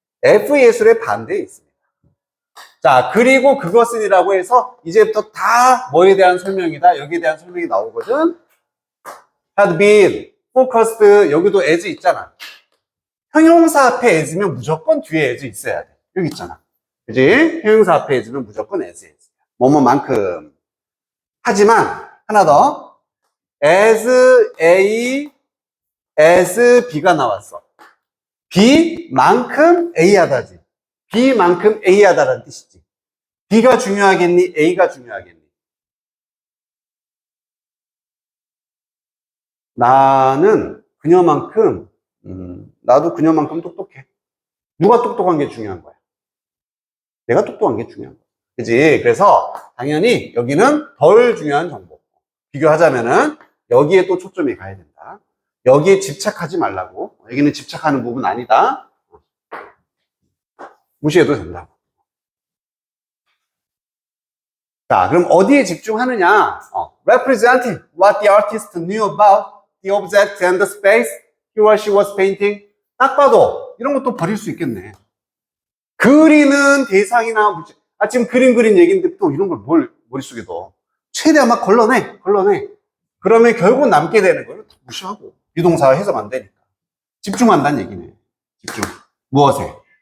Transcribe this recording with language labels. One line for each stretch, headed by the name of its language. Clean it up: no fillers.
Korean: F 예술의 반대에 있습니다. 자, 그리고 그것은이라고 해서 이제부터 다 뭐에 대한 설명이다. 여기에 대한 설명이 나오거든.
English: had been focused.
Korean: 여기도 as 있잖아. 형용사 앞에 as면 무조건 뒤에 as 있어야 돼. 여기 있잖아. 그지? 형용사 앞에 as면 무조건 as. 뭐뭐만큼. 하지만 하나 더. as A, as B가 나왔어. B만큼 A 하다지. B만큼 A 하다라는 뜻이지. B가 중요하겠니? A가 중요하겠니? 나는 그녀만큼, 나도 그녀만큼 똑똑해. 누가 똑똑한 게 중요한 거야? 내가 똑똑한 게 중요한 거야. 그지? 그래서 당연히 여기는 덜 중요한 정보. 비교하자면은 여기에 또 초점이 가야 된다. 여기에 집착하지 말라고. 여기는 집착하는 부분 아니다. 무시해도 된다. 자, 그럼 어디에 집중하느냐?
English: Representing what the artist knew about the object and the space he or she was painting.
Korean: 딱 봐도 이런 것도 버릴 수 있겠네. 그리는 대상이나 지금 그림 그린 얘기인데 또 이런 걸 머릿속에 넣어. 최대한 막 걸러내. 그러면 결국 남게 되는 걸 무시하고 비동사 해석 안 되니까 집중한다는 얘기네. 집중. 무엇에?